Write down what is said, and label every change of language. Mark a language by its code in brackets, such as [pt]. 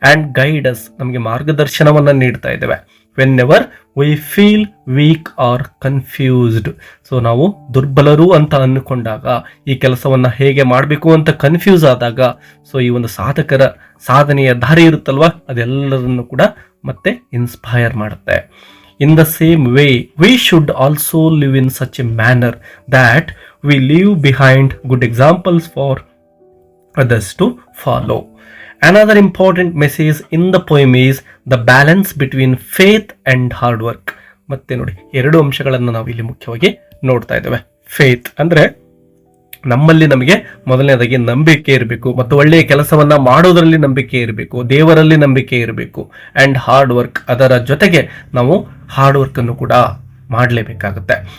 [en] and guides, [kn] ನಮಗೆ ಮಾರ್ಗದರ್ಶನವನ್ನ ನೀಡ್ತಾ ಇದ್ದಾವೆ. [en] Whenever we feel weak or confused. [kn] So ನಾವು ದುರ್ಬಲರು ಅಂತ ಅಂದುಕೊಂಡಾಗ, ಈ ಕೆಲಸವನ್ನ ಹೇಗೆ ಮಾಡಬೇಕು ಅಂತ ಕನ್ಫ್ಯೂಸ್ ಆದಾಗ, ಸೊ ಈ ಒಂದು ಸಾಧಕರ ಸಾಧನೆಯ ದಾರಿ ಇರುತ್ತಲ್ವಾ, ಅದೆಲ್ಲರನ್ನು ಕೂಡ ಮತ್ತೆ ಇನ್ಸ್ಪೈರ್ ಮಾಡುತ್ತೆ. [en] In the same way, we should also live in such a manner that we leave behind good examples for others to follow. Another important message in the poem is the balance between faith and hard work. [kn] ಮತ್ತೆ ನೋಡಿ, ಎರಡು ಅಂಶಗಳನ್ನು ನಾವು ಇಲ್ಲಿ ಮುಖ್ಯವಾಗಿ ನೋಡ್ತಾ ಇದ್ದೇವೆ. Faith ಅಂದ್ರೆ ನಮ್ಮಲ್ಲಿ ನಮಗೆ ಮೊದಲನೇದಾಗಿ ನಂಬಿಕೆ ಇರಬೇಕು ಮತ್ತು ಒಳ್ಳೆಯ ಕೆಲಸವನ್ನ ಮಾಡೋದರಲ್ಲಿ ನಂಬಿಕೆ ಇರಬೇಕು, ದೇವರಲ್ಲಿ ನಂಬಿಕೆ ಇರಬೇಕು. ಅಂಡ್ ಹಾರ್ಡ್ ವರ್ಕ್, ಅದರ ಜೊತೆಗೆ ನಾವು ಹಾರ್ಡ್ ವರ್ಕ್ ಅನ್ನು ಕೂಡ ಮಾಡಲೇಬೇಕಾಗುತ್ತೆ.